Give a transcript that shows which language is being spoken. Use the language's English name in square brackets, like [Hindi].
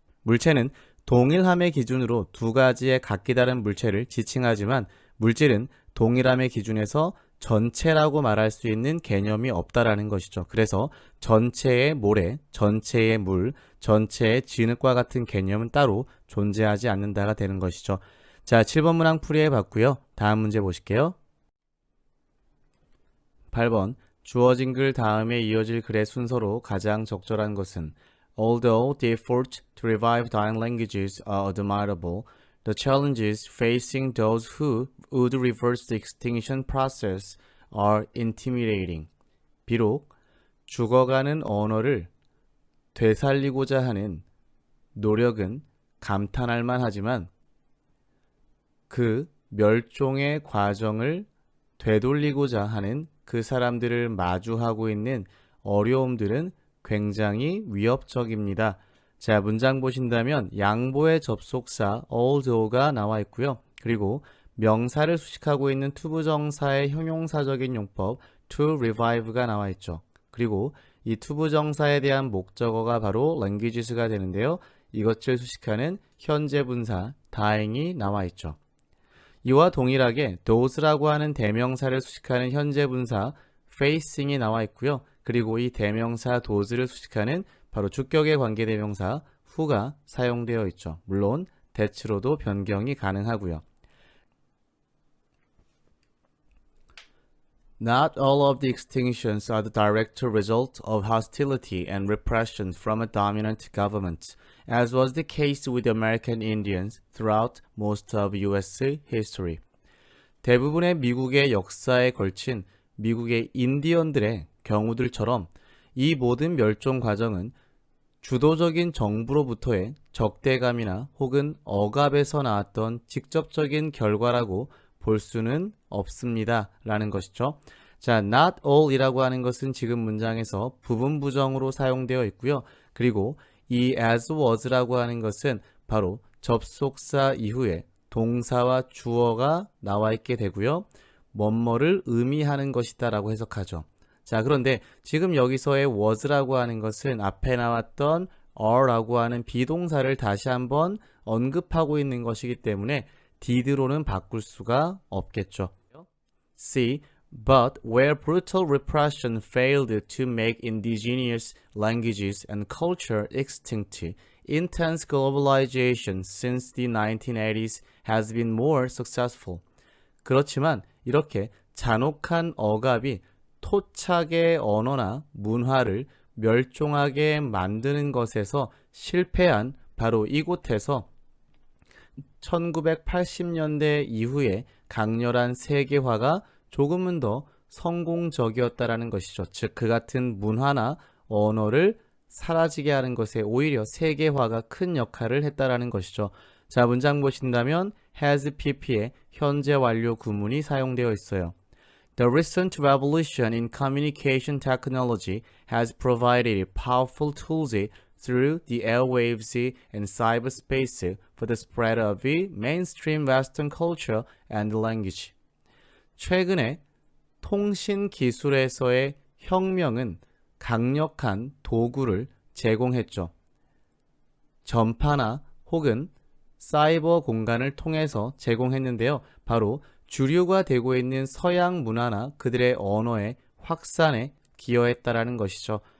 [Korean] 물체는 동일함의 기준으로 두 가지의 각기 다른 물체를 지칭하지만 물질은 동일함의 기준에서 전체라고 말할 수 있는 개념이 없다라는 것이죠. 그래서 전체의 모래, 전체의 물, 전체의 진흙과 같은 개념은 따로 존재하지 않는다가 되는 것이죠. 자, 7번 문항 풀이해 봤고요. 다음 문제 보실게요. 8번 주어진 글 다음에 이어질 글의 순서로 가장 적절한 것은 [English] Although the effort to revive dying languages are admirable, the challenges facing those who would reverse the extinction process are intimidating. [Korean] 비록 죽어가는 언어를 되살리고자 하는 노력은 감탄할 만하지만 그 멸종의 과정을 되돌리고자 하는 그 사람들을 마주하고 있는 어려움들은 굉장히 위협적입니다. 자, 문장 보신다면 양보의 접속사 although가 나와 있고요. 그리고 명사를 수식하고 있는 투부정사의 형용사적인 용법 to revive가 나와 있죠. 그리고 이 투부정사에 대한 목적어가 바로 languages가 되는데요. 이것을 수식하는 현재 분사 dying이 나와 있죠. 이와 동일하게 those라고 하는 대명사를 수식하는 현재 분사 facing이 나와 있고요. 그리고 이 대명사 those를 수식하는 바로 주격의 관계대명사 who가 사용되어 있죠. 물론 that로도 변경이 가능하고요. [English] Not all of the extinctions are the direct result of hostility and repression from a dominant government, as was the case with the American Indians throughout most of U.S. history. [Korean] 대부분의 미국의 역사에 걸친 미국의 인디언들의 경우들처럼 이 모든 멸종 과정은 주도적인 정부로부터의 적대감이나 혹은 억압에서 나왔던 직접적인 결과라고 볼 수는 없습니다. 라는 것이죠. 자, not all 이라고 하는 것은 지금 문장에서 부분 부정으로 사용되어 있고요. 그리고 이 as was라고 하는 것은 바로 접속사 이후에 동사와 주어가 나와 있게 되고요. 뭐뭐를 의미하는 것이다 라고 해석하죠. 자, 그런데 지금 여기서의 was라고 하는 것은 앞에 나왔던 are라고 하는 비동사를 다시 한번 언급하고 있는 것이기 때문에 did로는 바꿀 수가 없겠죠. [English] C. But where brutal repression failed to make indigenous languages and culture extinct, intense globalization since the 1980s has been more successful. [Korean] 그렇지만 이렇게 잔혹한 억압이 토착의 언어나 문화를 멸종하게 만드는 것에서 실패한 바로 이곳에서 1980년대 이후에 강렬한 세계화가 조금은 더 성공적이었다라는 것이죠. 즉, 그 같은 문화나 언어를 사라지게 하는 것에 오히려 세계화가 큰 역할을 했다라는 것이죠. 자, 문장 보신다면 has pp의 현재 완료 구문이 사용되어 있어요. [English] The recent revolution in communication technology has provided powerful tools through the airwaves and cyberspace for the spread of mainstream Western culture and language. [Korean] 최근에 통신 기술에서의 혁명은 강력한 도구를 제공했죠. 전파나 혹은 사이버 공간을 통해서 제공했는데요. 바로 주류가 되고 있는 서양 문화나 그들의 언어의 확산에 기여했다라는 것이죠.